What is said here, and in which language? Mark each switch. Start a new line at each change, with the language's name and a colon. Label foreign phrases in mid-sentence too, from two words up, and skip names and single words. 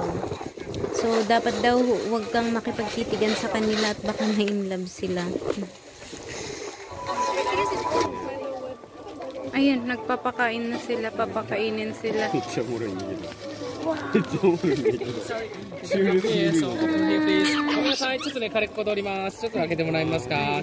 Filipino: So, dapat daw huwag kang makipagtitigan sa kanila at baka na-inlove sila. Ayan, nagpapakain na sila, papakainin sila. Sorry.
Japanese: はい、ちょっとね、カレッコ通ります。ちょっと開けてもらえますか。